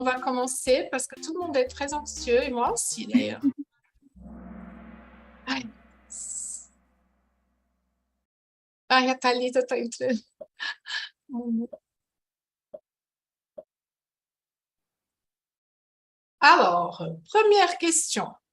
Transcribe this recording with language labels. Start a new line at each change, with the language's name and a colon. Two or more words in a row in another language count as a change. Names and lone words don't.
French: On va commencer parce que tout le monde est très anxieux et moi aussi d'ailleurs.
Portuguese: Ai. Ai, a Thalita está entrando.
French: Alors, première question.